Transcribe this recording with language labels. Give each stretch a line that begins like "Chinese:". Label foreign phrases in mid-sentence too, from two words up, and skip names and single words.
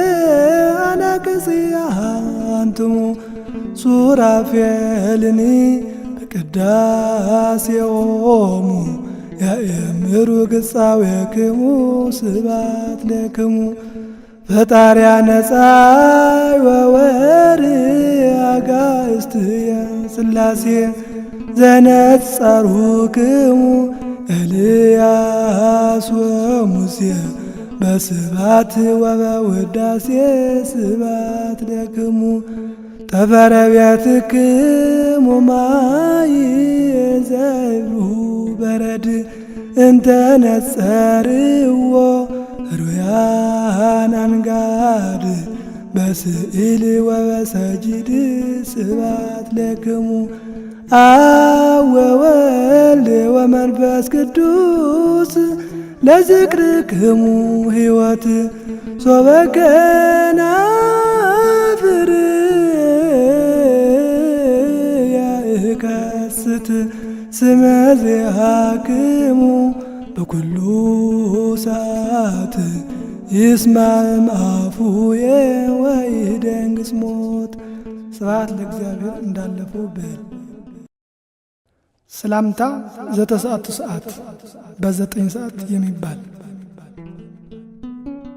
Geez: አናቅጽያ አንትሙ ሱራፌልኒ በቅዳሴዎሙ ያእምሩ ግጻዌክሙ ስብሐት ለክሙ ፈጣርያ ነጻይ ወወርኅ አጋእዝትየ ሥላሴ ዘነጸሩክሙ ኤልያስ ወሙሴ በስብሐት ወበውዳሴ ስብሐት ለክሙ ጠፈረ ቤትክሙ ማይ ዘይብሉ በረድ እንተ ነጸርዎ ሩያን አንጋድ በስዕል ወበሰጅድ ስብሐት ለክሙ አብ ወወልድ ወመንፈስ ቅዱስ ለዝክርክሙ ሕይወት ሶበ ከናፍር ያእከስት ስመ ዚአክሙ በኩሉ ሰዓት ይስማዕም አፉየ ወይደንግጽ ሞት። ስብሐት ለእግዚአብሔር
Amharic: እንዳለፈው በል። ሰላምታ ዘተሰዓቱ ሰዓት በ9 ሰዓት የሚባል